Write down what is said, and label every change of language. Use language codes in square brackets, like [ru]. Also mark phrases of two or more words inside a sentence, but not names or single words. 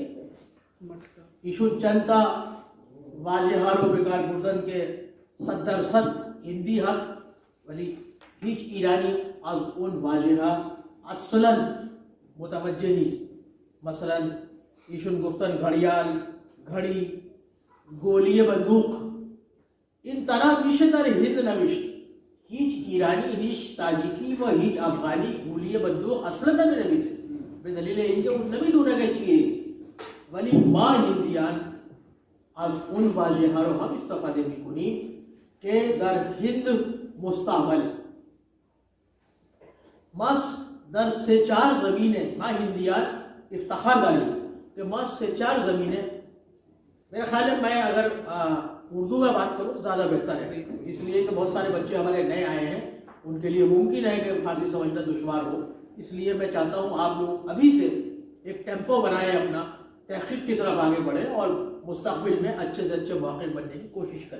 [fa] ایشون چند تا واژه ها رو بکار بردن که 100% هندی هست ولی هیچ ایرانی از اون واژه ها اصلا متوجه نیست. مثلا ایشون گفتن [ur] گھڑیال، گھڑی، گولی بندوق، [fa] این طرح میشه در هند نوشت. هیچ ایرانی، هیچ تاجیکی و هیچ افغانی [ur] گولی بندوق [fa] اصلا نمی‌نویسه به دلیل اینکه اون نمیدونه که چیه. ولی ما هندیان از اون واژه ها رو هم استفاده میکنیم که در هند مستعمل. ما در 3-4 زمینه ما هندیان افتخار داریم کہ [ur] ما 3-4 زمینیں، میرا خیال ہے میں اگر اردو میں بات کروں زیادہ بہتر ہے، اس لیے کہ بہت سارے بچے ہمارے نئے آئے ہیں، ان کے لیے ممکن ہے کہ فارسی سمجھنا دشوار ہو. اس لیے میں چاہتا ہوں آپ لوگ ابھی سے ایک ٹیمپو بنائیں، اپنا تحقیق کی طرف آگے بڑھیں اور مستقبل میں اچھے سے اچھے محقق بننے کی کوشش کریں.